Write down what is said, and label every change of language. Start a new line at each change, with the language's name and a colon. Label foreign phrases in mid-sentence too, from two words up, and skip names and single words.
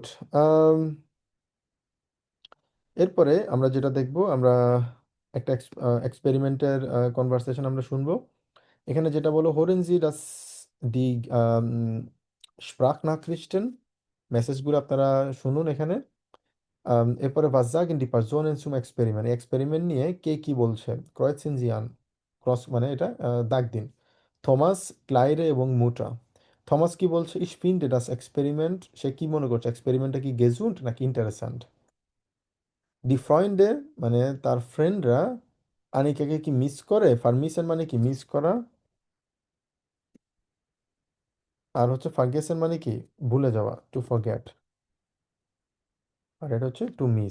Bangla: এরপরে আমরা যেটা দেখবো, আমরা একটা এক্সপেরিমেন্টের কনভারসেশন আমরা শুনবো। এখানে যেটা বলো,
German: Hören Sie das die Sprachnachrichten,
Bangla: মেসেজগুলো আপনারা শুনুন এখানে।
German: এরপরে was sagen die Personen zum Experiment,
Bangla: এই এক্সপেরিমেন্ট নিয়ে কে কি বলছে,
German: Kreuzen Sie an,
Bangla: ক্রস মানে এটা দাগ দিন। থমাস, ক্লাইরে এবং মুটা। থমাস কি বলছে,
German: ich finde das
Bangla: এক্সপেরিমেন্ট, সে কি মনে করছে এক্সপেরিমেন্টটা কি গেজুন্ট নাকি ইন্টারেস্যান্ট।
German: die Freunde
Bangla: মানে তার ফ্রেন্ডরা আনিকাকে কি মিস করে, ফার্মিসেন মানে কি মিস করা, আর হচ্ছে ফার্গেসন মানে কি ভুলে যাওয়া,
English: to forget,
Bangla: আর এটা হচ্ছে
English: to miss.